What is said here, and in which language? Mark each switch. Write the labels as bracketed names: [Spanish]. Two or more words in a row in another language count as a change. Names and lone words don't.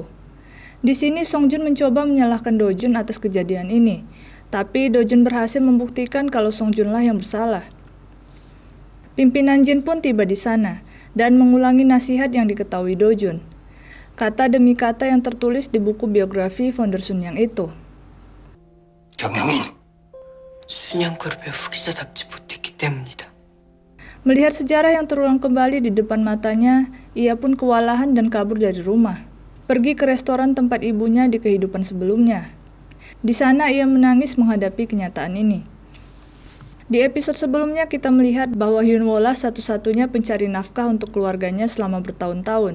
[Indonesian] Di sini Song-jun mencoba menyalahkan Do-jun atas kejadian ini, tapi Do-jun berhasil membuktikan kalau Song-junlah yang bersalah. Pimpinan Jin pun tiba di sana dan mengulangi nasihat yang diketahui Do-jun, kata demi kata yang tertulis di buku biografi founder Sun Yang itu. [Korean] 경영인, 순양그룹의 후기자답지 못했기 때문이다. [Indonesian] Melihat sejarah yang terulang kembali di depan matanya, ia pun kewalahan dan kabur dari rumah. Pergi ke restoran tempat ibunya di kehidupan sebelumnya. Di sana ia menangis menghadapi kenyataan ini. Di episode sebelumnya kita melihat bahwa Hyun-woo-lah satu-satunya pencari nafkah untuk keluarganya selama bertahun-tahun.